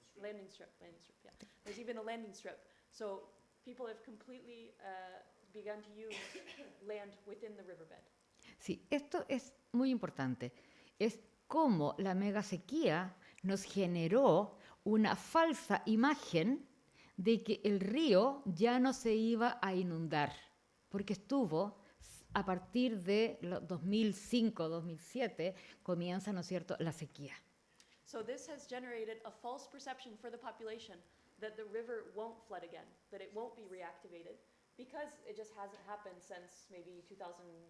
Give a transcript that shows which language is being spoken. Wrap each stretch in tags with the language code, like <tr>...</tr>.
<en>Landing strip, yeah. There's even a landing strip. So people have completely begun to use land within the riverbed.</en> <es>Sí, esto es muy importante. Es cómo la mega sequía nos generó una falsa imagen de que el río ya no se iba a inundar. porque estuvo a partir de 2005-2007, comienza, ¿no es cierto?, la sequía.</es> <en>So this has generated a false perception for the population that the river won't flood again, that it won't be reactivated, because it just hasn't happened since maybe 2007.</en>